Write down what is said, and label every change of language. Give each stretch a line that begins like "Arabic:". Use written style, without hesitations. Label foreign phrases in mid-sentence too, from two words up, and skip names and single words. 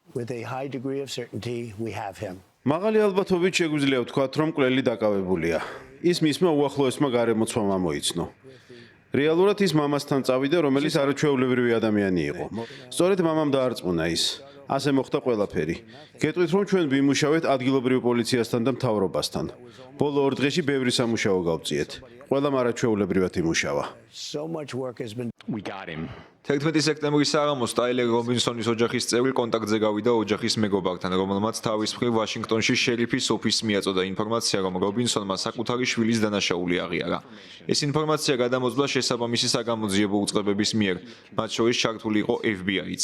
English: with a high degree of certainty we have him.
Georgian: მაღალი ალბათობით შეგვიძლია ვთქვათ, რომ მკვლელი დაკავებულია. ის მისმა უახლოესმა გარემოცვამ ამოიცნო. რეალურად ის მამასთან წავიდა, რომელიც არაჩვეულებრივი ადამიანი იყო. სწორედ მამამ დაარწმუნა ის. ასე მოხდა ყველაფერი. გეტყვით, რომ ჩვენ ვიმუშავეთ ადგილობრივ პოლიციასთან და მთავრობასთან. ბოლო 2 დღეში ბევრი სამუშაო გავწიეთ. ყველამ არაჩვეულებრივად იმუშავა.
English: So much work has been We got him.
Georgian: 11 სექტემბრის საღამოს ტაილერ რობინსონის ოჯახის წევრი კონტაქტზე გავიდა ოჯახის მეგობართან, რომელმაც თავის მხრივ ვაშინგტონში შერიფის ოფისს მიაწოდა ინფორმაცია, რომ რობინსონმა საკუთარი შვილის დანაშაული აღიარა. ეს ინფორმაცია გადამოწმდა შესაბამისი საგამოძიებო უწყებების მიერ, მათ შორის ჩართული იყო FBI-ც.